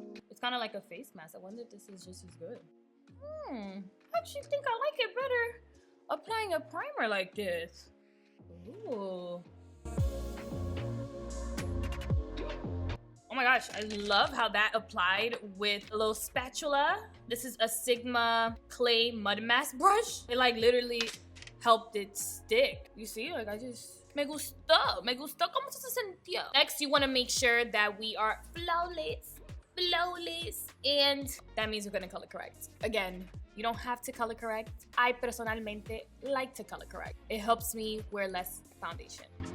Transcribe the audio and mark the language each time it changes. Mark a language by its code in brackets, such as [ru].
[en] It's kind of like a face mask. I wonder if this is just as good. I actually think I like it better applying a primer like this. Ooh. Oh my gosh, I love how that applied with a little spatula. This is a Sigma clay mud mask brush. It like literally helped it stick. You see, like I just, [es] me gustó como se sentía. [en] Next, you wanna make sure that we are flawless, and that means we're gonna color correct. Again, you don't have to color correct. I [es] personalmente [en] like to color correct. It helps me wear less foundation.